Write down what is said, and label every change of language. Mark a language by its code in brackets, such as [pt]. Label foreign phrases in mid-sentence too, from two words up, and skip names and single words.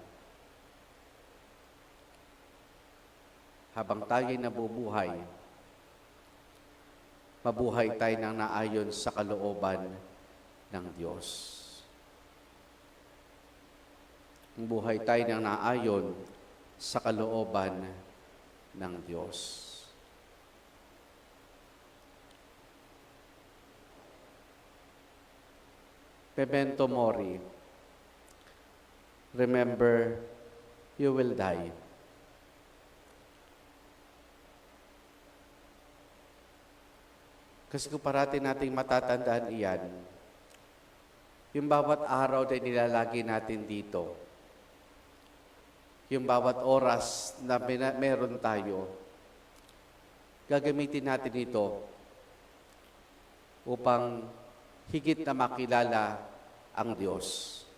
[tl] Habang tayo nabubuhay, mabuhay tayo ng naayon sa kalooban ng Diyos. Mabuhay tayo ng naayon sa kalooban ng Diyos. [la] Memento mori. [en] Remember, you will die. [tl] Kasi kung parati nating matatandaan iyan, yung bawat araw na nilalagi natin dito, yung bawat oras na meron tayo, gagamitin natin ito upang higit na makilala ang Diyos.